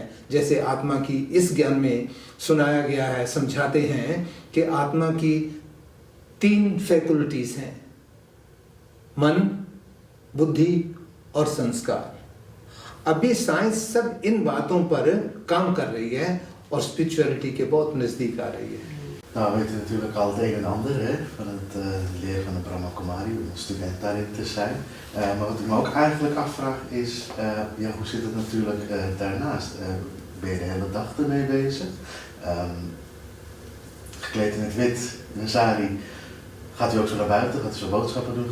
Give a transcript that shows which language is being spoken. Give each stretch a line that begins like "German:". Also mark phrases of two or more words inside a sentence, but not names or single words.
Hindi: जैसे आत्मा की इस ज्ञान में सुनाया गया है, समझाते हैं कि आत्मा की 3 फैकल्टीज हैं, मन, बुद्धि और संस्कार। अभी साइंस सब इन बातों पर काम कर रही है और स्पिरिचुअलिटी के बहुत नज़दीक आ रही है।
Dutch: Nou, we weten natuurlijk al het een en ander hè, van het leren van de Brahma Kumari, om student daarin te zijn. Maar wat ik me ook eigenlijk afvraag is, ja, hoe zit het natuurlijk daarnaast? Ben je de hele dag ermee bezig? Gekleed in het wit, in een sari, gaat u ook zo naar buiten? Gaat u zo boodschappen doen?